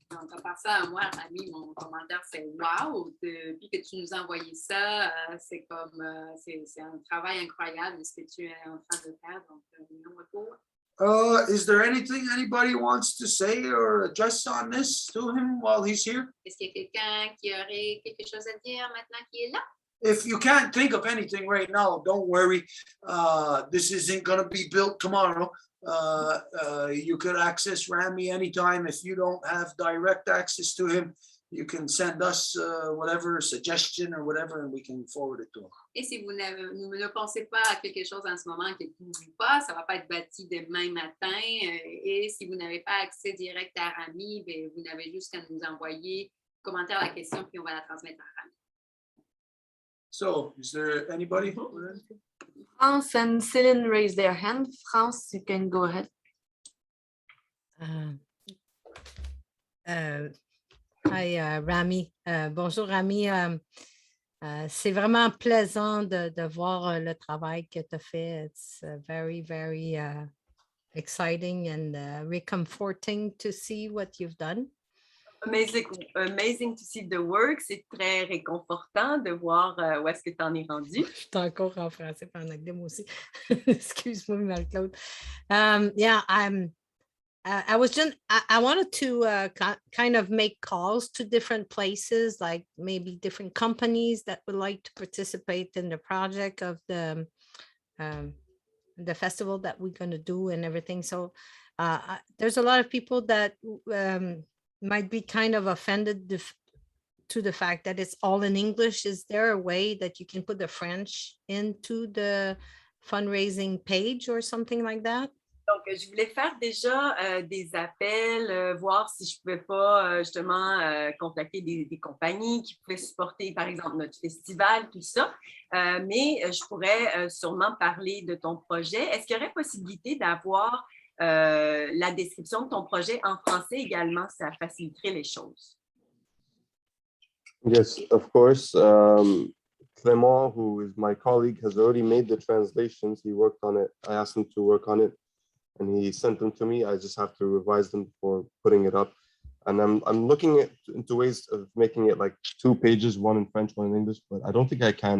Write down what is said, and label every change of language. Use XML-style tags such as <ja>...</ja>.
<fr>Donc, à part ça, moi, Rami, mon commentaire, c'est wow. Depuis que tu nous as envoyé ça, c'est comme, c'est un travail incroyable ce que tu es en train de faire. Donc, on va go.</fr> <en>Is there anything anybody wants to say or address on this to him while he's here?</en> <fr>Est-ce qu'il y a quelqu'un qui aurait quelque chose à dire maintenant qu'il est là?</fr> <en>If you can't think of anything right now, don't worry. This isn't going to be built tomorrow. You could access Rami anytime. If you don't have direct access to him, you can send us whatever suggestion or whatever, and we can forward it to him.</en> <fr>Et si vous ne pensez pas à quelque chose en ce moment qui ne bouge pas, ça ne va pas être bâti demain matin. Et si vous n'avez pas accès direct à Rami, ben, vous n'avez juste qu'à nous envoyer commentaire à la question, puis on va la transmettre à Rami.</fr> <en>So, is there anybody? France and Céline raise their hand. France, you can go ahead. Hi, Rami.</en> <fr>Bonjour, Rami. C'est vraiment plaisant de voir le travail que tu as fait.</fr> <en>It's very, very exciting and reconforting to see what you've done. Amazing to see the work.</en> <fr>C'est très réconfortant de voir où est-ce que tu en es rendu. Je suis encore en français, pas en anglais, moi aussi. Excuse-moi, Marie-Claude.</fr> <en>Yeah, I wanted to kind of make calls to different places, like maybe different companies that would like to participate in the project of the festival that we're going to do and everything. So there's a lot of people that might be kind of offended to the fact that it's all in English. Is there a way that you can put the French into the fundraising page or something like that?</en> <fr>Donc, je voulais faire déjà des appels, voir si je ne pouvais pas justement contacter des compagnies qui pouvaient supporter, par exemple, notre festival, tout ça. Mais je pourrais sûrement parler de ton projet. Est-ce qu'il y aurait possibilité d'avoir la description de ton projet en français également? Ça faciliterait les choses.</fr> <en>Yes, of course. Clément, who is my colleague, has already made the translations. He worked on it. I asked him to work on it, and he sent them to me. I just have to revise them before putting it up. And I'm looking into ways of making it like 2 pages, one in French, one in English, but I don't think I can.</en>